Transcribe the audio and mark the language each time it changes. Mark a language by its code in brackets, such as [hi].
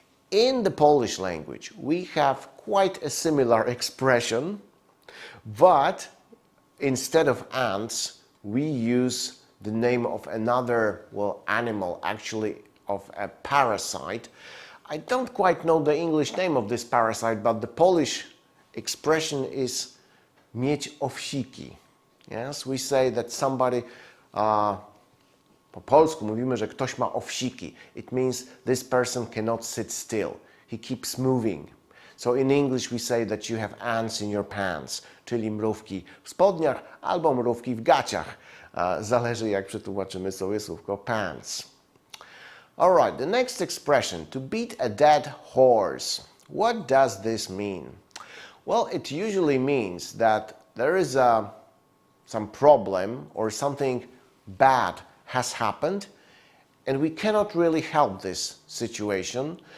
[en] In the Polish language we have quite a similar expression, but instead of ants we use the name of another, well, animal, actually of a parasite. I don't quite know the English name of this parasite, but the Polish expression is [pl] mieć owsiki. [en] Yes, we say that somebody, [pl] po polsku mówimy, że ktoś ma owsiki. [en] It means this person cannot sit still. He keeps moving. So in English we say that you have ants in your pants, [pl] czyli mrówki w spodniach albo mrówki w gaciach. Zależy jak przetłumaczymy sobie słówko pants. [en] Alright, the next expression, to beat a dead horse. What does this mean? Well, it usually means that there is a some problem or something bad has happened, and we cannot really help this situation.